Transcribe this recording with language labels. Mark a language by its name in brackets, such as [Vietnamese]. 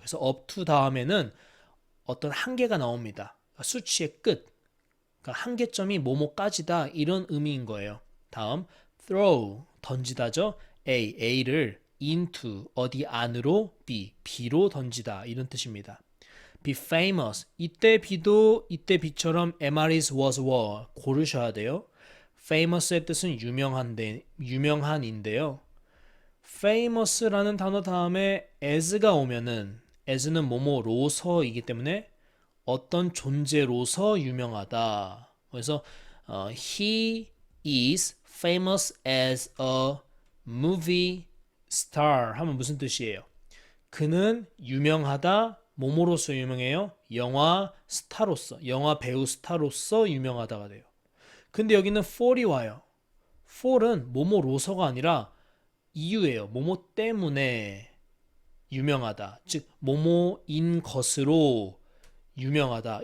[Korean] 그래서 up to 다음에는 어떤 한계가 나옵니다. 그러니까 수치의 끝, 그러니까 한계점이 뭐뭐까지다 이런 의미인 거예요. 다음 throw, 던지다죠. A를 into, 어디 안으로, B로 던지다 이런 뜻입니다. be famous, 이때 B도 이때 B처럼 am, is, was, were 고르셔야 돼요. famous의 뜻은 유명한인데요. famous라는 단어 다음에 as가 오면은 as는 뭐뭐로서이기 때문에 어떤 존재로서 유명하다. [English] 그래서 he is famous as a movie star [Korean] 하면 무슨 뜻이에요? 그는 유명하다, 뭐뭐로서 유명해요? 영화 스타로서, 영화 배우 스타로서 유명하다가 돼요. 근데 여기는 for이 와요. for은 뭐뭐로서가 아니라 이유예요. 뭐뭐 때문에 유명하다. 즉 뭐뭐인 것으로 유명하다.